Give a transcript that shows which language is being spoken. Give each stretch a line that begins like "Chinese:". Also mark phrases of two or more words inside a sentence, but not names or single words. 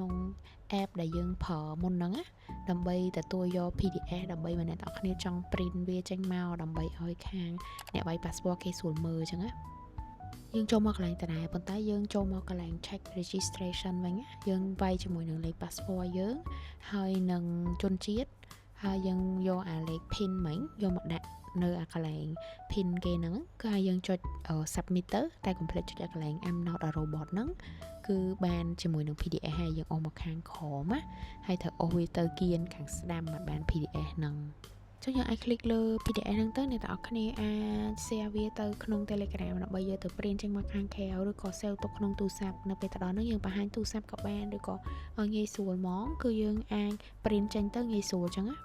Khmer: app ដែលយើងប្រើមុនហ្នឹងណាដើម្បីទទួលយក PDF ដើម្បីបើអ្នកទាំងគ្នាចង់ print វាចេញមកដើម្បីឲ្យខាងអ្នកវាយ passport គេស្រួលមើលអញ្ចឹងណាយើងចូលមកកន្លែងតារាប៉ុន្តែយើង ចូលមកកន្លែង
English: check registration
Khmer: វិញយើងវាយជាមួយនឹងលេខ passport យើងហើយនឹងជនជាតិហើយយើងយកអាលេខ pin មិញយកមក ដាក់នៅអាកន្លែង pin គេហ្នឹងគឺឲ្យយើងចុច submit ទៅតែ complete ចុចអាកន្លែង
English: I'm not a robot
Khmer: ហ្នឹងគឺបានជាមួយនឹង PDF ហើយយើងអូសមកខាងក្រោមណាហើយត្រូវអូសវាទៅគៀនខាងស្ដាំមកបាន PDF ហ្នឹងចុចយើងអាច click លើ PDF ហ្នឹងទៅអ្នកទាំងអស់គ្នាអាច share វាទៅក្នុង Telegram ដើម្បីយកទៅ print ចេញមកខាងក្រៅឬក៏ save ទុកក្នុងទូរស័ព្ទនៅពេលទៅដល់ហ្នឹងយើងបង្ហាញទូរស័ព្ទក៏បានឬក៏ឲ្យងាយស្រួលហ្មងគឺយើងអាច print ចេញទៅងាយស្រួលអញ្ចឹងណា